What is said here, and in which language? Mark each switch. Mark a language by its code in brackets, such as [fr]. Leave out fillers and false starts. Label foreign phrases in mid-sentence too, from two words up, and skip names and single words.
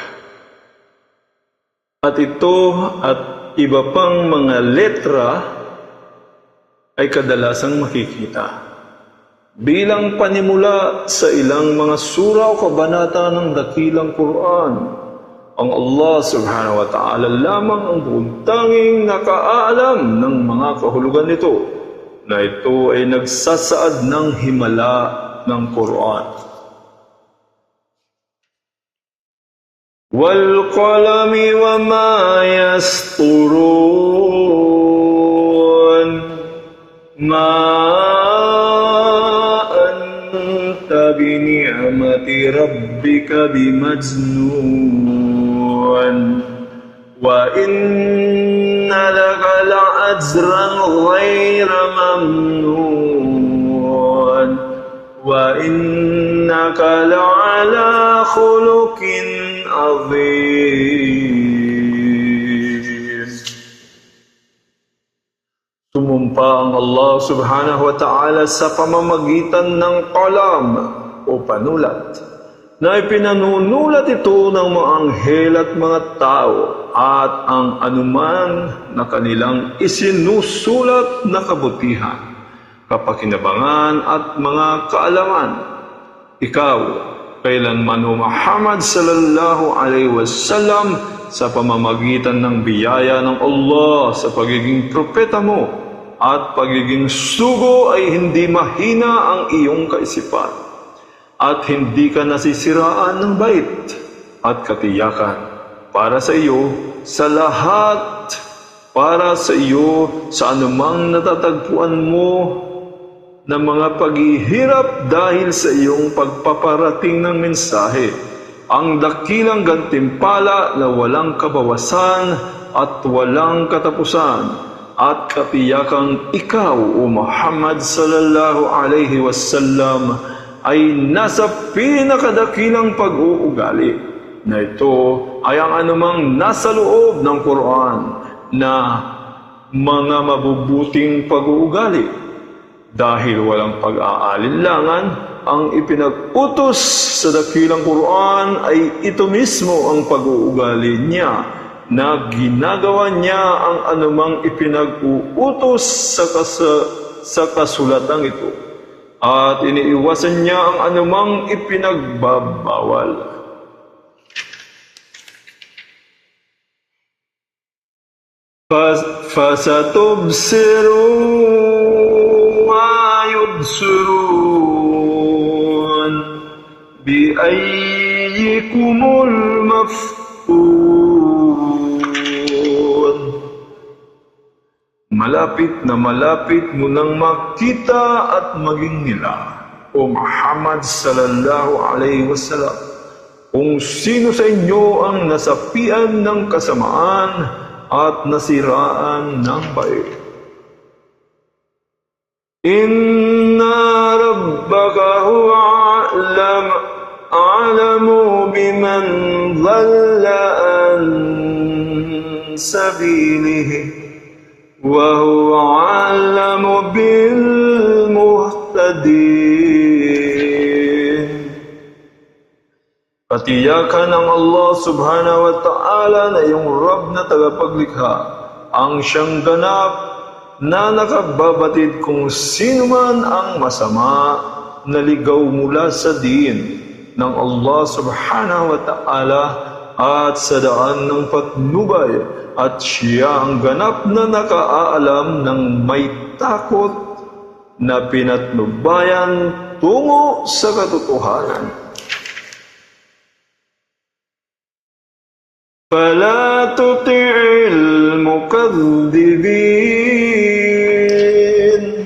[tl] At ito at iba pang mga letra ay kadalasang makikita bilang panimula sa ilang mga sura o kabanata ng dakilang Quran. Ang Allah [ar] سبحانه وتعالى [tl] lamang ang buntanging nakaalam ng mga kahulugan nito, na ito ay nagsasaad ng himala ng Quran. [ar] وَالْقَلَمِ وَمَا يَسْطُرُونَ مَا أَنْتَ بِنِعْمَةِ رَبِّكَ بِمَجْنُونٍ وَإِنَّ لَكَ لَأَجْرًا غَيْرَ مَمْنُونٍ وَإِنَّكَ لَعَلَى خُلُقٍ azim. [tl] Sumumpa ang Allah [ar] سبحانه وتعالى [tl] sa pamamagitan ng qalam o panulat, na ipinanunulat ito ng mga anghel at mga tao, at ang anuman na kanilang isinusulat na kabutihan, kapakinabangan at mga kaalaman. Ikaw, kailanman o Muhammad [ar] صلى الله عليه وسلم, [tl] sa pamamagitan ng biyaya ng Allah sa pagiging propeta mo at pagiging sugo, ay hindi mahina ang iyong kaisipan, at hindi ka nasisiraan ng bait at katiyakan para sa iyo sa lahat, para sa iyo sa anumang natatagpuan mo na mga paghihirap dahil sa iyong pagpaparating ng mensahe, ang dakilang gantimpala na walang kabawasan at walang katapusan, at katiyakang ikaw, O Muhammad [ar] صلى الله عليه وسلم, [tl] ay nasa pinakadakilang pag-uugali, na ito ay ang anumang nasa loob ng Quran na mga mabubuting pag-uugali. Dahil walang pag-aalinlangan, ang ipinag-utos sa dakilang Quran ay ito mismo ang pag-uugali niya na ginagawa niya ang anumang ipinag-uutos sa kasulatang ito at iniiwasan niya ang anumang ipinagbabawal. [ar] فَسَتُبْصِرُ مَا يُبْصِرُونَ بِأَيِّكُمُ الْمَفْتُونُ. [tl] Malapit na malapit mo nang makita at maging nila, O Muhammad [ar] صلى الله عليه وسلم, [tl] kung sino sa inyo ang nasapian ng kasamaan at nasiraan ng bait. [ar] إن ربك هو أعلم بمن ضل عن سبيله وهو أعلم بالمهتدين. [tl] Katiyakan ng Allah [ar] سبحانه وتعالى [tl] na yung Rabb na tagapaglikha ang siyang ganap na nakababatid kung sino man ang masama na ligaw mula sa din ng Allah [ar] سبحانه وتعالى [tl] at sa daan ng patnubay, at siya ang ganap na nakaalam ng may takot na pinatnubayan tungo sa katotohanan. [ar] فَلَا تُطِعِ الْمُكَذِّبِينَ.